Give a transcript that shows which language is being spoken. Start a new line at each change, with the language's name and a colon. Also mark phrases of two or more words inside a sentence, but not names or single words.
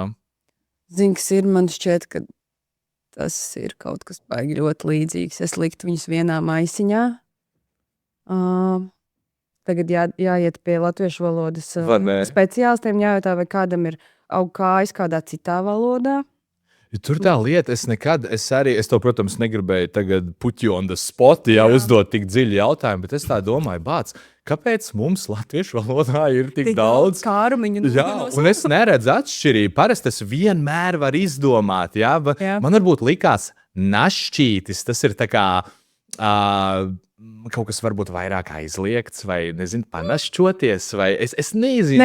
Latvian: Zini, kas ir, man šķiet, ka tas ir kaut kas baigi ļoti līdzīgs. Es liktu viņus vienā maisiņā. Tagad jāiet pie latviešu valodas speciālistiem, jājautā, vai kādam ir aug kājas kādā citā valodā. Tur tā lieta, es to, protams, negribēju tagad
English: put you on the spot,
Latvian: uzdot tik dziļu jautājumu, bet es tā domāju, kāpēc mums latviešu valodā ir tik daudz kārumiņu? Jā, un es neredzu atšķirību. Parasti es vienmēr varu izdomāt, Man varbūt likās našķītis, tas ir tā kā kaut kas varbūt vairāk aizliegts, vai, nezinu, panašķoties, vai es nezinu.